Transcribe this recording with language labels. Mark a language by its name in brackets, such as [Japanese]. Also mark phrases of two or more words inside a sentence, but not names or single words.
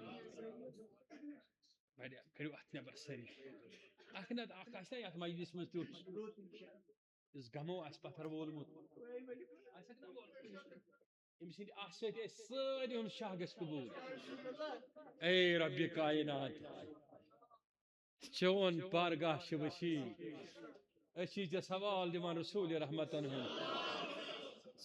[Kashmiri] کڑیو ات نبر سری اخنت اخ آسنا یت مجلس مز تیوت اس گمو اس پتھر وولمت ام سند اخ سۭتۍ ٲسۍ سٲری ہُنٛد شاہ گژھِ قبوٗل اے رب کائنات چون بارگاہ چھِ وسیع أسۍ چھِ ژےٚ سوال دِوان رسول رحمتن ہُنٛد